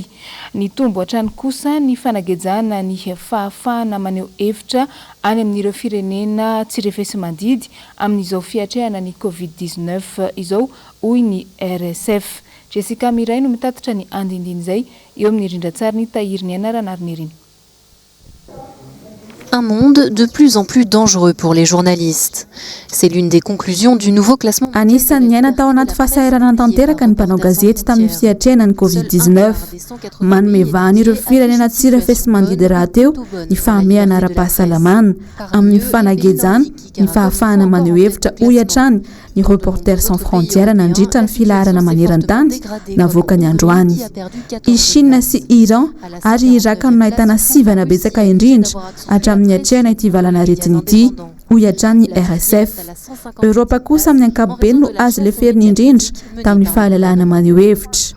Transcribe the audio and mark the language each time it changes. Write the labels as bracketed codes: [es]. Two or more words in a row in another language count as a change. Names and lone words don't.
[mg] Ny tombo hatrany kosa ny fanagejana ny fahafahana maneho hevitra any amin'ireo firenena tsirefesi-mandidy amin'izao fiatrehana ny COVID-19 izao hoy ny RSF. Jessica Miray no mitatitra ny andindiny izay eo amin'ny rindran-tsary ny tahiriny anarana ary niriny. [fr] Un monde de plus en plus dangereux pour les journalistes. C'est l'une des conclusions du nouveau classement. [mg] Anisan'ny niaina tao anaty fahasahiranana tanteraka ny mpanao gazety tamin'ny fiatrenan'ny COVID-19. Manome vahana ireo firenena tsirefesi-mandidy rahateo ny fahamehana ara-pahasalamana amin'ny fanagejana ny fahafahana maneho hevitra hoy hatrany ny Reporters sans frontières nandritra ny filaharana maneran-tany navoaka ny androany. I Chine sy Iran ary Irak no nahitana sivana betsaka indrindra hatramin'ny hatrehana ity valana aretina ity hoy hatrany RSF. Europa kosa amin'ny ankapobeny no azo leferiny indrindra tamin'ny fahalalahana maneho hevitra.